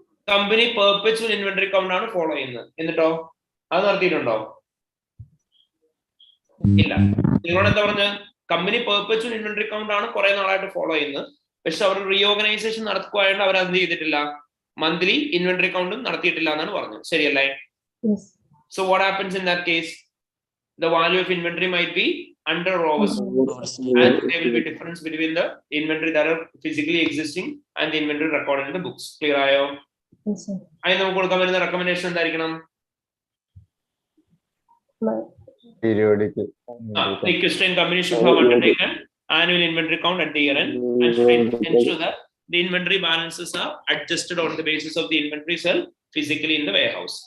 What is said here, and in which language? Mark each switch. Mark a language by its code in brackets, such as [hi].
[ml] Company perpetual inventory count ആണ് follow ചെയ്യുന്നത്. എന്നിട്ടോ അത് നടത്തിയിട്ടുണ്ടോ? ഇല്ല. നിങ്ങളോട് എന്താ പറഞ്ഞ? കമ്പനി പെർപെച്വൽ ഇൻവെന്ററി കൗണ്ട് ആണ് കുറെ നാളായിട്ട് ഫോളോ ചെയ്യുന്നത്. പക്ഷെ അവർ റീഓർഗനൈസേഷൻ നടത്തുകയായിട്ട് അവർ അത് ചെയ്തിട്ടില്ല, മന്ത്ലി ഇൻവെന്ററി കൗണ്ടും നടത്തിയിട്ടില്ല എന്നാണ് പറഞ്ഞത്. ശരിയല്ലേ? [en] So what happens in that case? The value of inventory might be under or overstated, and there will be difference between the inventory that are physically existing and the inventory recorded in the books. [ml] Clear ayo? [en] Yes, sir. I know [ml] കൊടുക്കാൻ വരുന്ന recommendation എന്തായിരിക്കണം? [en] Periodic. The Equestrian company should have undertaken annual inventory count at the year end and should ensure that the inventory balances are adjusted on the basis of the inventory cell physically in the warehouse.